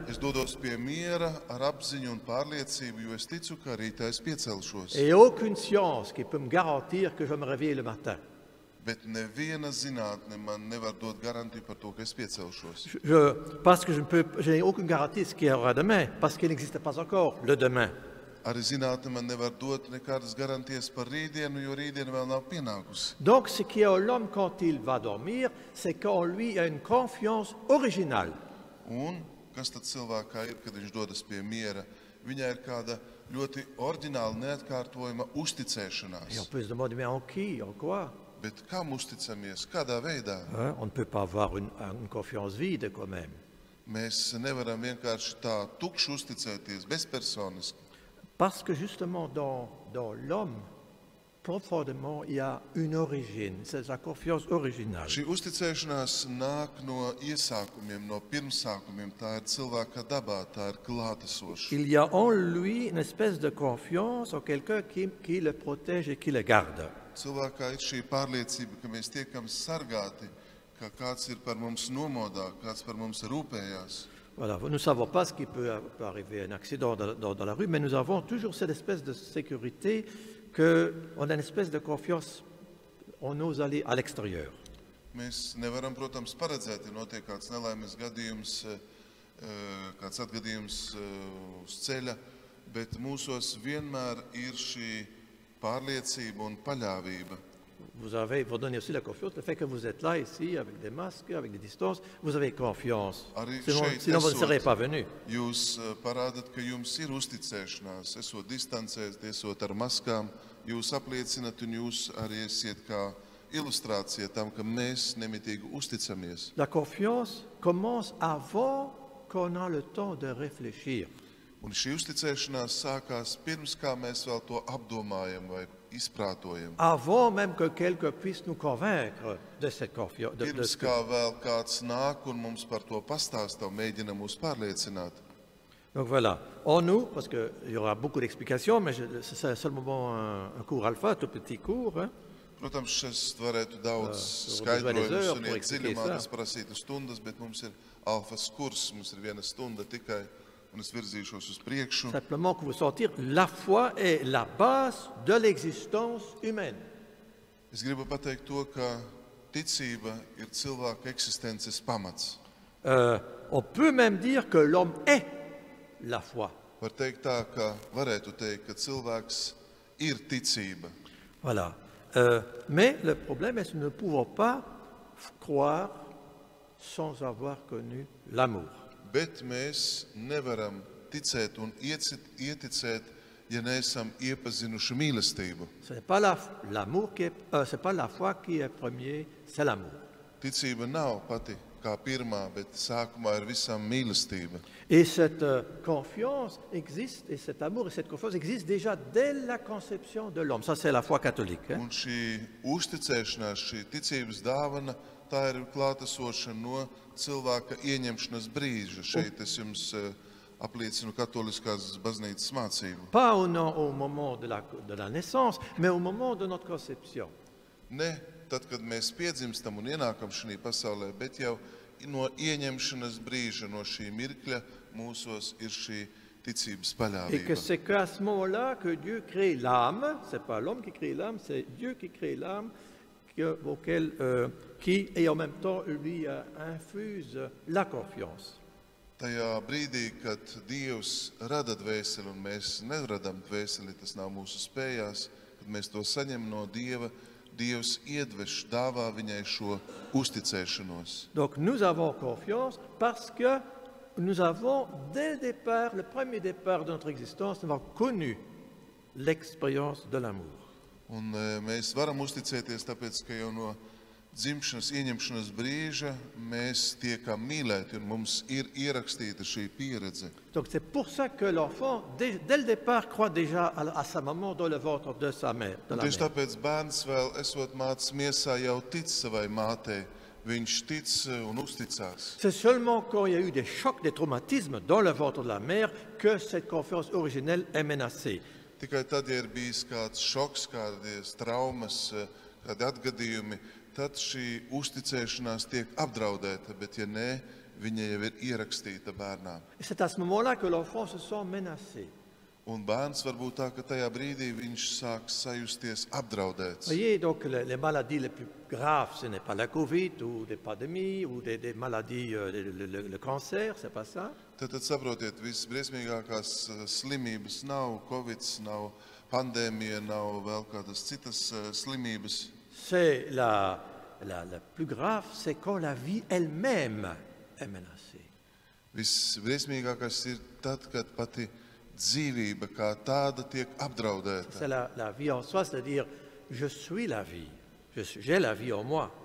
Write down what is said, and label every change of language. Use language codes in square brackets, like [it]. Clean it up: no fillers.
[lv] Es dodos pie miera ar apziņu un pārliecību, jo es ticu, ka rītā es piecelšos. [fr] Et aucune science qui peut me garantir que je vais me réveiller le matin. [lv] Bet neviena zinātne man nevar dot garantiju par to, ka es piecelšos. [fr] Parce que je n'ai aucune garantie de ce qu'il y aura demain, parce qu'il n'existe pas encore le demain. [lv] Arī zinātne man nevar dot nekādas garantijas par rītdienu, jo rītdiena vēl nav pienākusi. [fr] Donc ce qui est en l'homme quand il va dormir, c'est qu'en lui il y a une confiance originale. [lv] Un kas tad cilvēkā ir, kad viņš dodas pie miera? Viņai ir kāda ļoti oriģināla, neatkārtojama [fr] Et on [lv] uzticēšanās. [fr] peut se demander, mais en qui, en quoi? [lv] Bet kam uzticamies? Kādā veidā? [fr] On ne peut pas avoir une confiance vide quand même. [lv] Mēs nevaram vienkārši tā tukši uzticēties, bezpersoniski. [fr] Parce que justement dans l'homme, profondément, il y a une origine, c'est la confiance originale. [lv] Šī uzticēšanās nāk no iesākumiem, no pirmsākumiem. Tā ir cilvēka dabā, tā ir klātesoša. [fr] Il y a en lui une espèce de confiance en quelqu'un qui le protège et qui le garde. [lv] Cilvēkā ir šī pārliecība, ka mēs tiekam sargāti, ka kāds ir par mums nomodā, kāds par mums rūpējās. [fr] Voilà, nous ne savons pas ce qui peut arriver, un accident dans la rue, mais nous avons toujours cette espèce de sécurité qu'on a une espèce de confiance, on ose aller à l'extérieur. [lv] Mēs nevaram, protams, paredzēt, ja notiek kāds nelaimes gadījums, kāds atgadījums uz ceļa, bet mūsos vienmēr ir šī pārliecība un paļāvība. [fr] Vous donnez aussi la confiance, le fait que vous êtes là, ici, avec des masques, avec des distances, vous avez confiance. [lv] Arī [fr] Sinon vous ne serez pas venu. [lv] Jūs parādat, ka jums ir uzticēšanās, esot distancēs, esot ar maskām, jūs apliecinat un jūs arī esiet kā ilustrācija tam, ka mēs nemitīgi uzticamies. [fr] La confiance commence avant qu'on a le temps de réfléchir. [lv] Un šī uzticēšanās sākās pirms kā mēs vēl to apdomājam vai izprātojam. [fr] Avant même que quelqu'un puisse nous convaincre de cette confiance. [lv] Pirms kā vēl kāds nāk un mums par to pastāsta un mēģina mūs pārliecināt. [fr] Donc voilà, en nous, parce qu'il y aura beaucoup d'explications, mais c'est seulement un cours alpha, tout petit cours. Hein. [lv] Protams, šis varētu daudz skaidrojumus un iet dziļumā, tas prasītu stundas, bet mums ir alfas kurs, mums ir 1 stunda tikai, un es virzīšos uz priekšu. [fr] Simplement que vous sentir, la foi est la base de l'existence humaine. [lv] Es gribu pateikt to, ka ticība ir cilvēka eksistences pamats. [fr] On peut même dire que l'homme est la foi. [lv] Var teikt tā, ka varētu teikt, ka cilvēks ir ticība. [fr] Voilà. Mais le problème est que nous ne pouvons pas croire sans avoir connu l'amour. [lv] Bet mēs nevaram ticēt un ieticēt, ja neesam iepazinuši mīlestību. [fr] Ce n'est pas l'amour c'est pas la foi qui est premier, c'est l'amour. [lv] Ticība nav pati kā pirmā, bet sākumā ir visam mīlestība. [fr] Et cette confiance existe, et cet amour et cette confiance existent déjà dès la conception de l'homme. Ça, c'est la foi catholique. Hein? [lv] Un šī uzticēšanās, šī ticības dāvana, tā ir klātesoša no cilvēka ieņemšanas brīža. Šeit es jums apliecinu katoliskās baznīcas mācību. [fr] Pas au moment de la naissance, mais au moment de notre conception. [lv] Ne tad, kad mēs piedzimstam un ienākam šajā pasaulē, bet jau no ieņemšanas brīža, no šī mirkļa mūsos ir šī ticības paļāvība. [fr] Et que c'est qu'à ce moment-là que Dieu crée l'âme, c'est pas l'homme qui crée l'âme, c'est Dieu qui crée l'âme, qui et en même temps lui infuse la confiance. [lv] Tajā brīdī, kad Dievs rada dvēseli un mēs neradam dvēseli, tas nav mūsu spējās, kad mēs to saņem no Dieva, Dievs iedveš, dāvā viņai šo uzticēšanos. [fr] Donc nous avons confiance parce que nous avons dès le départ, le premier départ de notre existence, nous avons connu l'expérience de l'amour. [lv] Un mēs varam uzticēties, tāpēc, ka jau no dzimšanas, ieņemšanas brīža mēs tiekam mīlēti un mums ir ierakstīta šī pieredze. [fr] Donc c'est pour ça que l'enfant, dès le départ, croit déjà à sa maman dans le ventre de sa mère. De la [lv] Tieši [fr] mère. [lv] tāpēc bērns vēl esot mācis miesā jau tic savai mātei. Viņš tic un uzticās. [fr] C'est seulement quand il y a eu des chocs, des traumatismes dans le ventre de la mère que cette confiance originelle est menacée. [lv] Tikai tad, ja ir bijis kāds šoks, kādas traumas, kādi atgadījumi, tad šī uzticēšanās tiek apdraudēta, bet ja nē, viņa jau ir ierakstīta bērnām. [fr] Et c'est à ce moment-là que l'enfant se sent menacé. [lv] Un bērns varbūt tā, ka tajā brīdī viņš sāk sajusties apdraudēts. [fr] Voyez, donc les maladies les plus graves, ce n'est pas la Covid ou des pandémies ou des maladies, le cancer, c'est pas ça. [lv] Tad saprotiet, visbriesmīgākās slimības nav Covid, nav pandēmija, nav vēl kādas citas slimības. [fr] C'est la plus grave, c'est quand la vie elle-même est menacée. [lv] Visbriesmīgākais ir tad, kad pati dzīvība kā tāda tiek apdraudēta. [fr] C'est la vie en soi, c'est-à-dire je suis la vie, j'ai la vie en moi.